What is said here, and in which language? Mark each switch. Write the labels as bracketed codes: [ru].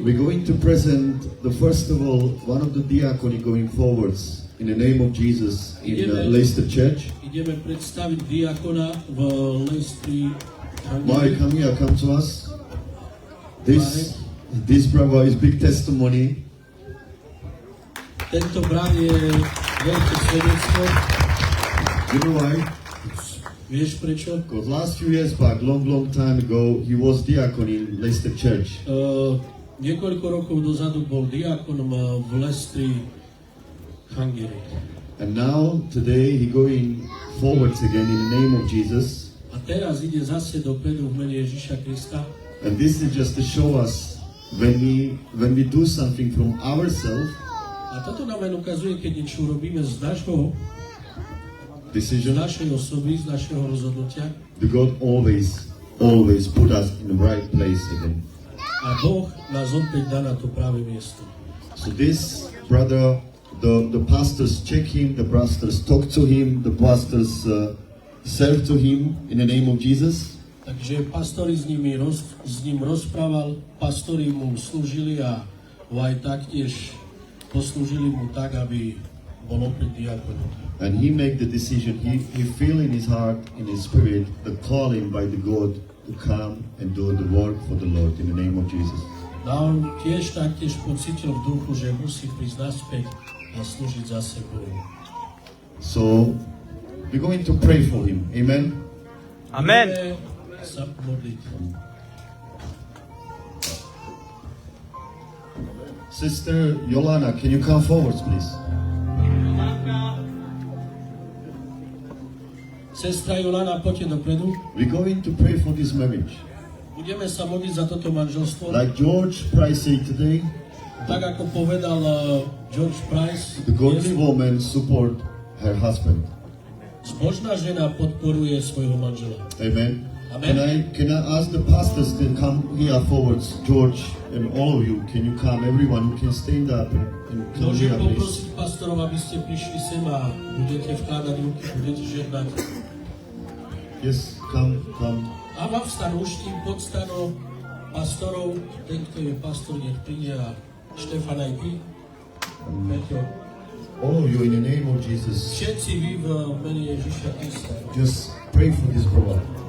[en] We're going to present the first of all one of the diaconi going forwards in the name of Jesus in Leicester Church. [sk] Ideme predstaviť diakona v Leicestri. [en] Mike, come here, come to us. This brother is big testimony. [sk] Tento brat je veľké svedectvo. [en] You know why? [sk] Vieš prečo? [en] Because last few years back, long time ago, he was diacon in Leicester Church. [sk] Niekoľko rokov dozadu bol diakonom v Leicestri, Hungary. [en] And now, today, he going forwards again in the name of Jesus. [sk] A teraz ide zase dopredu v mene Ježiša Krista. [en] And this is just to show us when we do something from ourselves, [sk] A toto nám len ukazuje, keď niečo robíme z našej [en] decision, [sk] osoby, z našeho rozhodnutia. [en] the God always put us in the right place again. [sk] A Boh nás opäť dá na to práve miesto. [en] So this brother the pastors check him, the pastors talk to him, the pastors serve to him in the name of Jesus. [sk] Takže pastori s ním rozprával, pastori mu slúžili a ho aj taktiež poslúžili mu tak, aby bol opäť diakonom. [en] And he make the decision, he feel in his heart, in his spirit, the calling by the God to come and do the work for the Lord in the name of Jesus. [sk] A on taktiež pocítil v duchu, že musí prísť naspäť a slúžiť za sebou. [en] So, we're going to pray for him. Amen? Amen. [sk] Budeme sa modliť. [en] Sister Yolana, can you come forward, please? [sk] Sestra Jolana, poďte dopredu. [en] We're going to pray for this marriage. [sk] Budeme sa modliť za toto manželstvo. [en] Like George Price said today, [sk] Tak ako povedal George Price, [en] the godly woman support her husband. [sk] zbožná žena podporuje svojho manžela. Amen. Amen. [en] Can I ask the pastors to come here forwards, George and all of you? Can you come? Everyone can stand up and come [sk] Môžem [en] here, please. [sk] poprosiť pastorov, aby ste prišli sem a budete vkladať ruky, budete žehnať. [en] Yes, come. [sk] A vám vstanú už tým podstanou pastorov, ten, kto je pastor, nech príde a Štefan aj ty. Peťo. [en] All of you in the name of Jesus, [sk] Všetci vy v mene Ježiša Krista. [en] just pray for this brother.